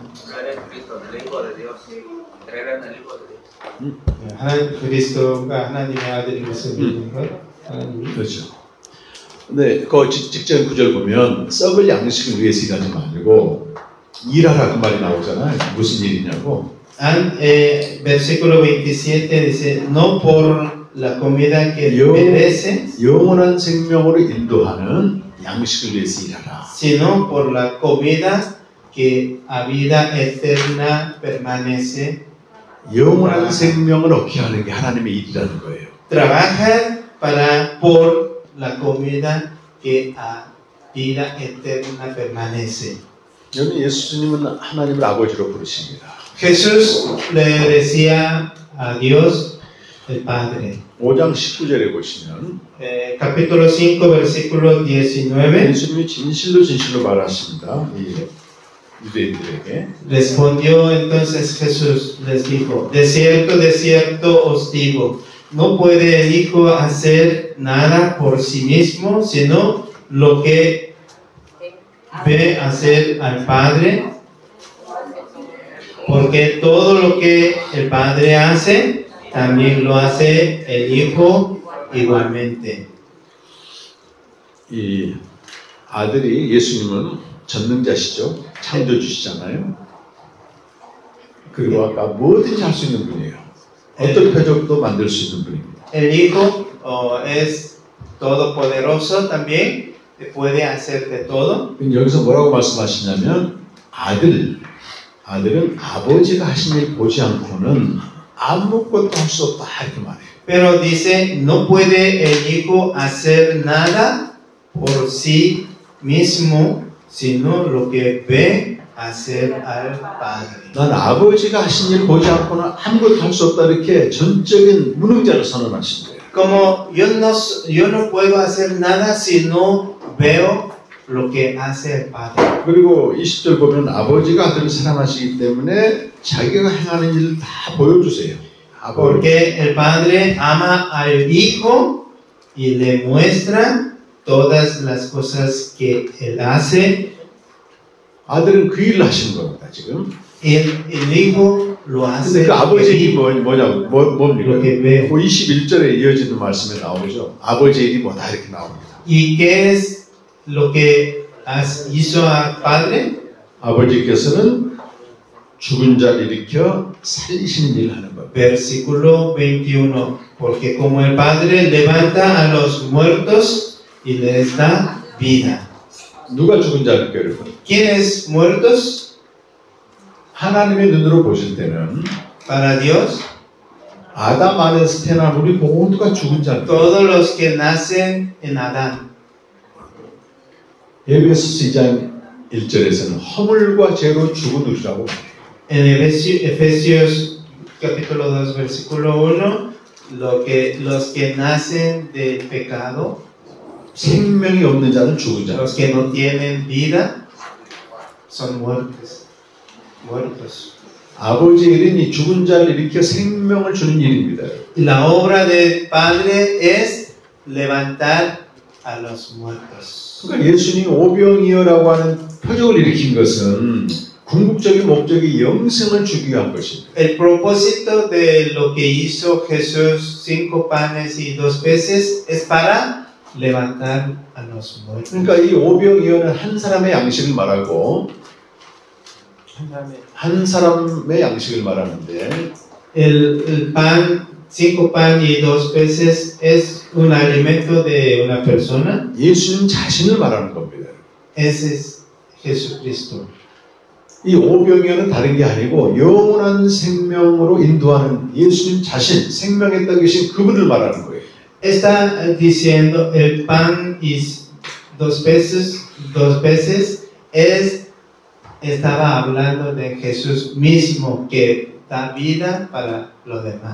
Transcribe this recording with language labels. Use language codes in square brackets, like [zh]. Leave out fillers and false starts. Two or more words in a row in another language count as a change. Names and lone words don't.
[es] Creer en Cristo, en el Hijo de Dios. Creer en el Hijo de Dios. [ko] 그리스도가 하나님의 아들임을 믿는 것. 그렇죠. 근데 그 직전 구절 보면 썩을 양식을 위해서 일하지 말고 일하라 그 말이 나오잖아요. 무슨 일이냐고. [es] Versículo 27 dice, no por la comida que perece, [ko] 영원한 생명으로 인도하는 양식을 위해서 일하라. [es] sino por la comida que a vida eterna permanece. [ko] 영원한 생명을 얻게 하는 게 하나님의 일이라는 거예요. [es] Trabaja por la comida que a vida eterna permanece. [ko] 여러분 예수님은 하나님을 아버지로 부르십니다. [es] Jesús le decía a Dios el Padre. [ko] 5장 19절에 보시면 [es] Capítulo 5, versículo 19. [ko] 예수님이 진실로 말하십니다. 이 유대인들에게. [es] Respondió entonces Jesús, les dijo, de cierto os digo, no puede el Hijo hacer nada por sí mismo, sino lo que ve hacer al Padre, porque todo lo que el Padre hace, también lo hace el Hijo igualmente. [ko] 이 아들이 예수님은 전능자시죠. 창조주시잖아요. 그리고 아까 뭐든지 할 수 있는 분이에요. 어떤 표적도 만들 수 있는 분입니다. [es] El Hijo es todopoderoso también, puede hacer de todo. [ko] 여기서 뭐라고 말씀하시냐면 아들은 아버지가 하신 일 보지 않고는 아무것도 할 수 없다 이렇게 말해요. [es] Pero dice, no puede el Hijo hacer nada por sí mismo, sino lo que ve hacer al Padre. [ko] 난 아버지가 하신 일 보지 않고는 아무것도 할 수 없다 이렇게 전적인 무능자를 선언하신 거예요. [es] Como yo no puedo hacer nada si no veo lo que hace el Padre. [ko] 그리고 20절 보면 아버지가 아들을 사랑하시기 때문에 자기가 행하는 일을 다 보여주세요. [es] Porque el Padre ama al Hijo y le muestra todas las cosas que Él hace. [ko] 아들은 그 일을 하시는 겁니다, 지금. [es] El Hijo lo hace. [ko] 그 아버지의 일이 뭐냐고, 뭡니까? [es] lo que veo. [ko] 그 21절에 이어지는 말씀에 나오죠. 아버지의 일이 뭐다 이렇게 나옵니다. [es] ¿Y qué es lo que hizo al Padre? [ko] 아버지께서는 죽은 자를 일으켜 살리시는 일을 하는 겁니다. [es] Versículo 21. Porque como el Padre levanta a los muertos y les da vida. [ko] 누가 죽은 자를 일으켜 여러분? [es] ¿Quiénes muertos? [ko] 하나님의 눈으로 보실 때는 [es] Para Dios, [ko] 아담 안에서 태어난 우리 모두가 죽은 자입니다. [es] todos los que nacen en Adán. [ko] 에베소서 2장 1절에서는 허물과 죄로 죽은 우리라고 [es] En Efesios capítulo 2 versículo 1, los que nacen del pecado, [ko] 생명이 없는 자는 죽은 자. [es] los que no tienen vida, son muertos. [ko] 아버지의 일은 이 죽은 자를 일으켜 생명을 주는 일입니다. [es] La obra del Padre es levantar a los muertos. [ko] 그러니까 예수님 오병이어라고 하는 표적을 일으킨 것은 궁극적인 목적이 영생을 주기 위한 것입니다. [es] El propósito de lo que hizo Jesús, 5 panes y 2 peces, es para levantar a los muertos. [ko] 그러니까 이 오병이어는 한 사람의 양식을 말하고 한 사람의 양식을 말하는데 [es] El pan, 5 pan y 2 peces es un alimento de una persona. [ko] 예수님 자신을 말하는 겁니다. [es] Ese es Jesucristo. [ko] 이 오병이어는 다른 게 아니고 영원한 생명으로 인도하는 예수님 자신, 생명의 떡이신 그분을 말하는 거예요. [es] Está diciendo el pan y 2 peces estaba hablando de Jesús mismo que da vida para los demás.